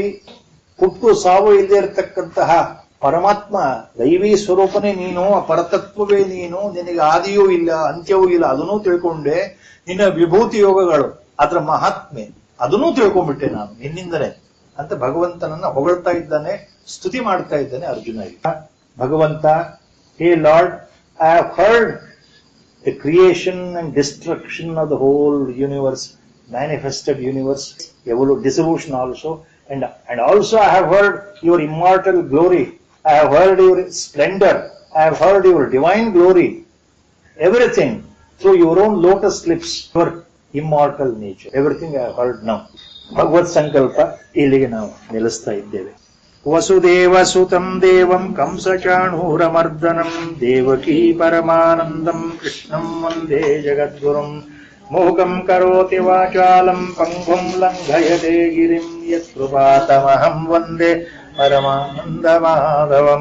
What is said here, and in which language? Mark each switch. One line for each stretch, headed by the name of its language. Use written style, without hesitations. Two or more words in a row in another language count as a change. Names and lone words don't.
Kannada: ಹುಟ್ಟು ಸಾವು ಇಲ್ಲದೆ ಇರತಕ್ಕಂತಹ ಪರಮಾತ್ಮ, ದೈವೀ ಸ್ವರೂಪನೇ ನೀನು, ಪರತತ್ವವೇ ನೀನು, ನಿನಗೆ ಆದಿಯೂ ಇಲ್ಲ ಅಂತ್ಯವೂ ಇಲ್ಲ, ಅದನ್ನೂ ತಿಳ್ಕೊಂಡೆ. ನಿನ್ನ ವಿಭೂತಿ ಯೋಗಗಳು, ಅದರ ಮಹಾತ್ಮೆ ಅದನ್ನೂ ತಿಳ್ಕೊಂಡ್ಬಿಟ್ಟೆ ನಾನು ನಿನ್ನಿಂದಲೇ ಅಂತ ಭಗವಂತನನ್ನ ಹೊಗಳ್ತಾ ಇದ್ದಾನೆ, ಸ್ತುತಿ ಮಾಡ್ತಾ ಇದ್ದಾನೆ ಅರ್ಜುನ.
English: ಭಗವಂತ, hey Lord, I have heard the creation and destruction of the whole universe, manifested universe, dissolution also, and also I have heard your immortal glory, I have heard your splendor, I have heard your divine glory, everything through your own lotus lips, your immortal nature. Everything I have heard now.
Kannada: ಭಗವತ್ ಸಂಕಲ್ಪ ಇಲ್ಲಿಗೆ ನಾವು ನಿಲ್ಲಿಸ್ತಾ ಇದ್ದೇವೆ.
Sanskrit: ವಸುದೇವ ಸುತಂ ದೇವಂ ಕಂಸಚಾಣೂರಮರ್ದನಂ ದೇವಕೀ ಪರಮಾನಂದಂ ಕೃಷ್ಣಂ ವಂದೇ ಜಗದ್ಗುರುಂ ಮೂಕಂ ಕರೋತಿ ವಾಚಾಲಂ ಪಂಗುಂ ಲಂಘಯತೆ ಗಿರಿಂ ಯತ್ಕೃಪಾತಮಹಂ ವಂದೇ ಪರಮಾನಂದಮಾಧವಂ.